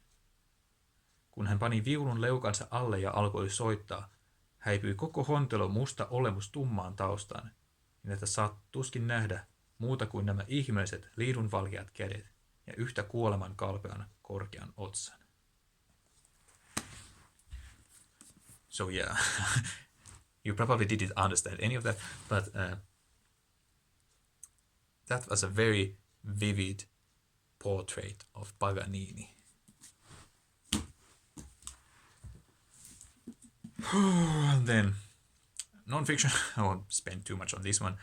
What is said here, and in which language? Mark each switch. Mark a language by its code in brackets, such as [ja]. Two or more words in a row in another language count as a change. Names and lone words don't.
[fi] Kun hän pani viulun leukansa alle ja alkoi soittaa, häipyi koko hontelon musta olemus tummaan taustaan, niin että saat tuskin nähdä muuta kuin nämä ihmeelliset liidunvalkeat kädet ja yhtä kuoleman kalpean korkean otsan. [en] So yeah, you probably didn't understand any of that, but that was a very vivid portrait of Paganini. And then, non-fiction, I won't spend too much on this one.